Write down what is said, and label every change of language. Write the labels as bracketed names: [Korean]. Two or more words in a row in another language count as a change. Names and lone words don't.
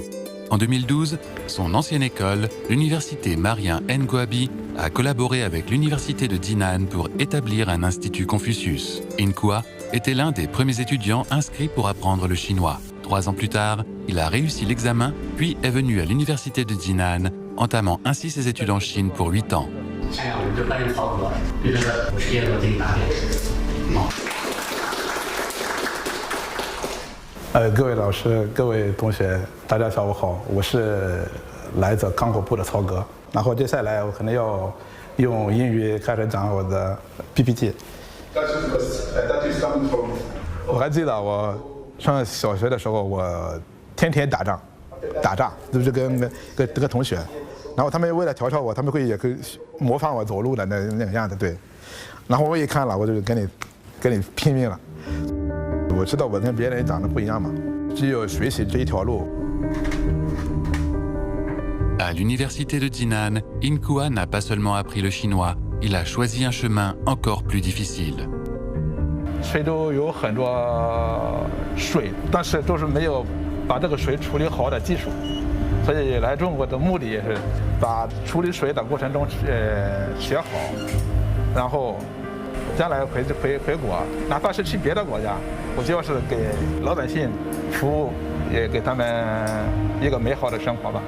[French] En 2012, son ancienne école, l'université Marien Ngouabi, a collaboré avec l'université de Jinan pour établir un institut Confucius. Inkoa était l'un des premiers étudiants inscrits pour apprendre le chinois. 3 ans plus tard, il a réussi l'examen, puis est venu à l'université de Jinan, entamant ainsi ses études en Chine pour 8 ans. [Chinese] 各位老师、各位同学，大家下午好，我是来自康国部的曹格。然后接下来我可能要用英语开始讲我的 PPT。我还记得我上小学的时候，我天天打仗，就是跟同学，然后他们为了调笑我，他们也会模仿我走路的那个样子，对。然后我一看了，我就跟你拼命了。我知道我跟别人长得不一样嘛，只有学习这一条路。 [French] À l'université de Jinan, Inkoa n'a pas seulement appris le chinois, il a choisi un chemin encore plus difficile. [Chinese] 非洲有很多水，但是都是没有把这个水处理好的技术，所以来中国的目的也是把处理水的过程中学好，然后 将来回国，哪怕是去别的国家，我就要是给老百姓服务，也给他们一个美好的生活吧。